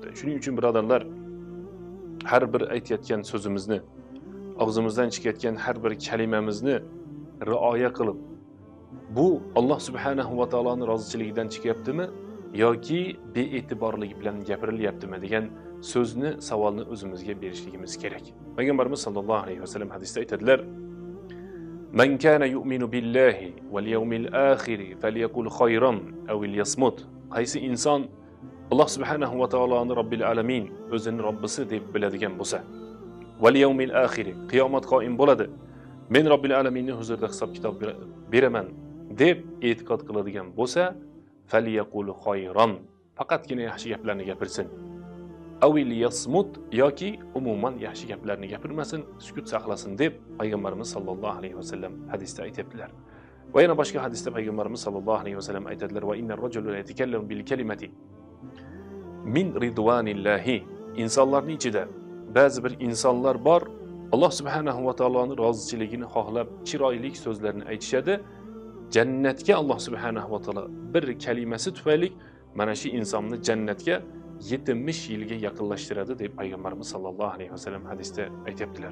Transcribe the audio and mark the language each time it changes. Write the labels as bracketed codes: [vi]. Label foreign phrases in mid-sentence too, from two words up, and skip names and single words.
[uz] Shuning uchun birodarlar, har bir aytayotgan so'zimizni, og'zimizdan chiqayotgan har bir kalimamizni rioya qilib, bu Alloh subhanahu va taoloning roziligidan chiqyaptimi yoki bee'tiborlik bilan gapirilyaptimi degan so'zni, savolni o'zimizga berishligimiz kerak. Payg'ambarimiz sallallohu alayhi va sallam hadisda aytadilar: [ar] "من كان يؤمن بالله واليوم الآخر فليقل خيرا أو ليصمت." [uz] Qaysi inson Alloh subhanahu va taoloning [ar] رب العالمين, [uz] o'zini Robbisi deb biladigan bo'lsa, [ar] واليوم الآخر, [uz] qiyomat qoim bo'ladi, men Robbil alaminning huzurida hisob kitob beraman deb e'tiqod qiladigan bo'lsa, [ar] فليقل خيرا, [uz] faqatgina yaxshi gaplarni gapirsin. [ar] أو ليصمت, [uz] yoki umuman yaxshi gaplarni gapirmasin, sukut saqlasin deb payg'ambarimiz sallallohu alayhi va sallam hadisda aytibdilar. Va yana boshqa hadisda payg'ambarimiz sallallohu alayhi va sallam aytadilar: [ar] "وإن الرجل ليتكلم بالكلمة من رضوان الله." [uz] Insonlarning ichida ba'zi bir insonlar bor, Alloh subhanahu va taoloning rozichiligini xohlab chiroyli so'zlarni aytishadi. Jannatga Alloh subhanahu va taolo bir kalimasi tufayli mana shu insonni jannatga 70 yilga yaqinlashtiradi deb payg'ambarimiz sallallohu alayhi va sallam hadisda aytibdilar.